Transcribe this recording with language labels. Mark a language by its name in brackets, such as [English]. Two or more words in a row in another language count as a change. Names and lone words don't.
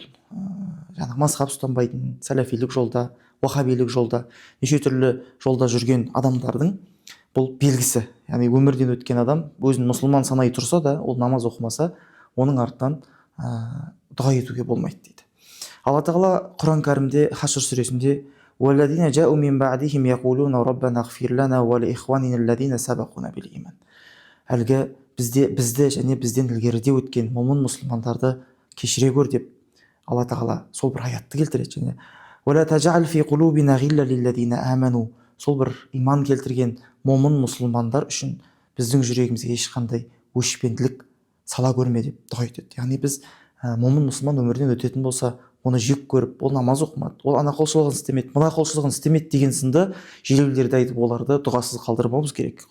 [Kazakh] Жаңағы мазхаб ұстанбайтын, сәләфилік жолда, уахабилік жолда, неше түрлі жолда жүрген адамдардың бұл белгісі. Яғни өмірден өткен адам өзін мұсылман санай тұрса да, ол намаз оқымаса, оның артынан дұға етуге болмайды дейді. Алла тағала Құран кәрімде Хашр сүресінде [Arabic] وَالَّذِينَ جَاءُوا مِنْ بَعْدِهِمْ يَقُولُونَ رَبَّنَا اغْفِرْ لَنَا وَلِإِخْوَانِنَا الَّذِينَ سَبَقُونَا بِالْإِيمَانِ. [Kazakh] Әлгі бізді және бізден ілгеріде өткен момын мұсылмандарды кешіре көр деп Алла тағала сол бір аятты келтіреді. [Arabic] Және وَلَا تَجْعَلْ فِي قُلُوبِنَا غِلًّا لِلَّذِينَ آمَنُوا. [Kazakh] Сол бір иман келтірген момын мұсылмандар үшін біздің жүрегімізге ешқандай өшпенділік сала көрме деп дұға етеді. Яғни біз момын мұсылман өмірден өтетін болса, оны жек көріп, ол намаз оқымады, ол ана құлшылығын істемеді, мына құлшылығын істемеді деген сынды желеулерді айтып, оларды дұғасыз қалдырмауымыз керек.